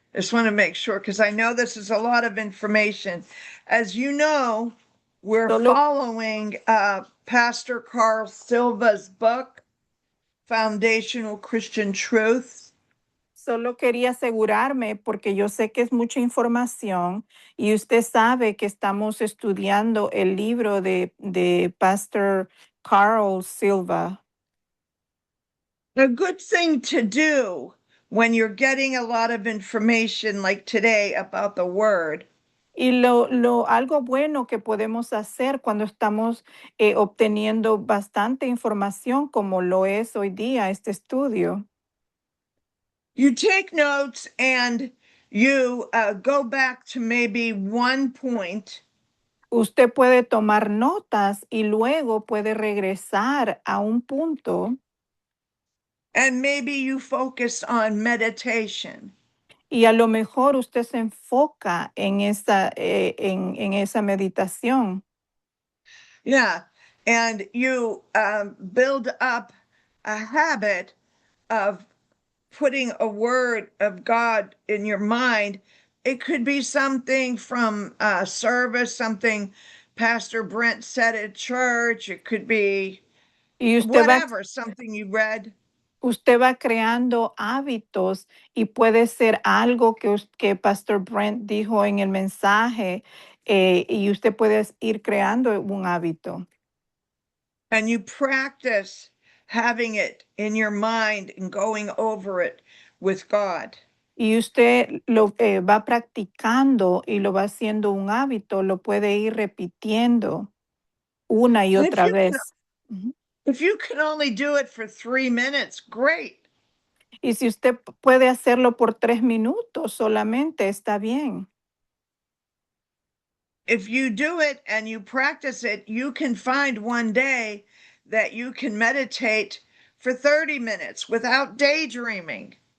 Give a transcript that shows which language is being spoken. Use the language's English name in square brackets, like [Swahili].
[English] Just want to make sure because I know this is a lot of information. As you know, We're [Spanish] Solo, [English] following Pastor Carl Silva's book, Foundational Christian Truths. [Spanish] solo quería asegurarme porque yo sé que es mucha información y usted sabe que estamos estudiando el libro de Pastor Carl Silva. [English] A good thing to do when you're getting a lot of information like today about the word [Spanish] Y algo bueno que podemos hacer cuando estamos obteniendo bastante información como lo es hoy día este estudio. [English] you take notes and you go back to maybe one point [Spanish] Usted puede tomar notas y luego puede regresar a un punto [English] and maybe you focus on meditation. [Spanish] y a lo mejor usted se enfoca en esa meditación [English] Yeah. And you build up a habit of putting a word of God in your mind. It could be something from service, something Pastor Brent said at church. It could be [Spanish] y [English] whatever, something you read. [Spanish] usted va creando hábitos y puede ser algo que Pastor Brent dijo en el mensaje y usted puede ir creando un hábito. [English] And you practice having it in your mind and going over it with God. [Spanish] Y usted lo va practicando y lo va haciendo un hábito, lo puede ir repitiendo una y [English] And if [Spanish] otra [English] you [Spanish] vez. Ujú. [English] if you can only do it for 3 minutes, great. [Spanish] Y si usted puede hacerlo por 3 minutos solamente, está bien. [English] If you do it and you practice it, you can find one day that you can meditate for 30 minutes without daydreaming.